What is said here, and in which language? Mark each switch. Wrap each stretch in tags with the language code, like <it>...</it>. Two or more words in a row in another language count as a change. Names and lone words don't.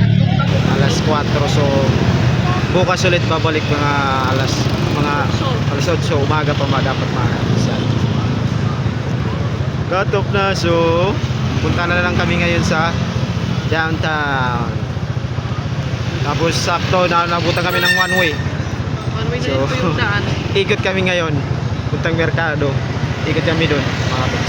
<tl>Alas 4, so bukas ulit babalik mga alas 8 umaga pa dapat maasan.</tl> <en>Cut off</en> <tl>na, so punta na lang kami ngayon sa downtown. Tapos sakto na nabutan kami ng</tl> <en>one way. One way na So,</en> <tl>rin po yung daan. ikot kami ngayon. Puntang merkado. Ikot kami doon, mga kapiks.</tl>